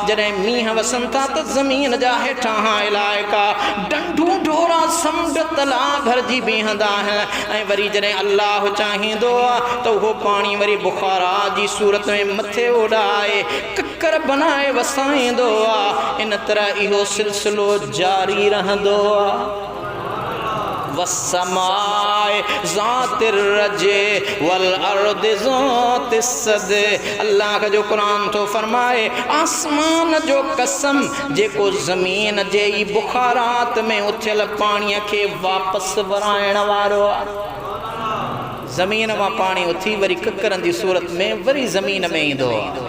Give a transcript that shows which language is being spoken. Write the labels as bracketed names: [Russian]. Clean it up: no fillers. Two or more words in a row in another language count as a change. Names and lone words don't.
[Sindhi] जॾहिं मींहं वसनि था त ज़मीन जा हेठां इलाइक़ा डंडूं ढोरा समुंड तला भरिजी बीहंदा आहिनि ऐं वरी जॾहिं अल्लाह चाहींदो आ त उहो पाणी वरी बुखारात जी सूरत में मथे उॾाए ककर बनाए वसाईंदो आ। इन तरह इहो सिलसिलो जारी रहंदो आ। [Arabic] والسماء ذات الرجع والأرض ذات الصدع, [Sindhi] अल्लाह जो कुरान तो फरमाए आसमान जो कसम जेको ज़मीन जे ई बुखारात में उथियल पाणीअ खे वापसि वराइण वारो आहे। ज़मीन मां पाणी उथी वरी ककरनि जी सूरत में वरी ज़मीन में ईंदो आहे।